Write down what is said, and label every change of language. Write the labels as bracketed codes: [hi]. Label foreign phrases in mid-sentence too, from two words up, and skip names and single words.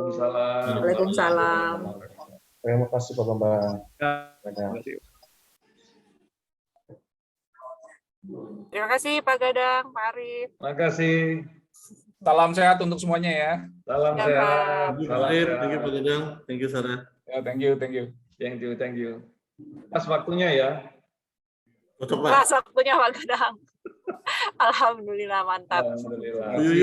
[id] Waalaikumsalam. Waalaikumsalam. Terima kasih Pak Bambang. Terima kasih. Terima kasih Pak Gadang, Pak Arif. Terima kasih. Salam sehat untuk semuanya ya. Salam Ya, sehat. Pak. Salam [en] Thank you [id] sehat. Pak Gadang, [en] thank you Sarah. Ya, thank you, thank you. Thank you. [id] Pas waktunya ya. Cocok Pak. Pas waktunya Pak Gadang. Alhamdulillah, mantap. Alhamdulillah.